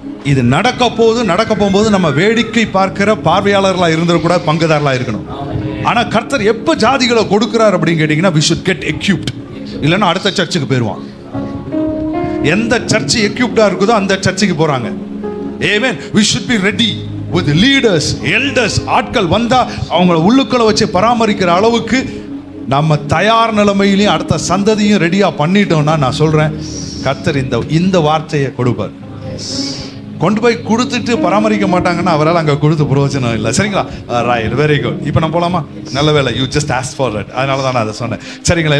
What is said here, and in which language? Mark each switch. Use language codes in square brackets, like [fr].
[ta] இது நடக்க போகும்போது நம்ம வேடிக்கை பார்க்கிற பார்வையாளர்களா இருந்துடக்கூடாது, பங்குதாரர்களா இருக்கணும். ஆனா கர்த்தர் எப்ப ஜாதிகளை கொடுக்கிறார் அப்படின்னு கேட்டீங்கன்னா, [en] we should get equipped. [ta] இல்லைன்னா அடுத்த சர்ச்சுக்கு போயிடுவான். எந்த சர்ச் எக்யூப்டா இருக்குதோ அந்த சர்ச்சுக்கு போறாங்க. ஆமென். [en] we should be ready with leaders, elders. [ta] ஆட்கள் வந்தா அவங்கள உள்ளுக்குள்ள வச்சு பராமரிக்கிற அளவுக்கு நம்ம தயார் நிலைமையிலையும் அடுத்த சந்ததியும் ரெடியா பண்ணிட்டோம்னா, நான் சொல்றேன் கர்த்தர் இந்த வார்த்தையை கொடுப்பார். கொண்டு போய் கொடுத்துட்டு பராமரிக்க மாட்டாங்கன்னா அவரால் அங்கே கொடுத்து பிரயோஜனம் இல்லை. சரிங்களா? Right, very good. இப்போ நான் போகலாமா? நல்ல வேலை, [en] You just ask for that. [ta] அதனால தான் நான் அதை சொன்னேன். சரிங்களா?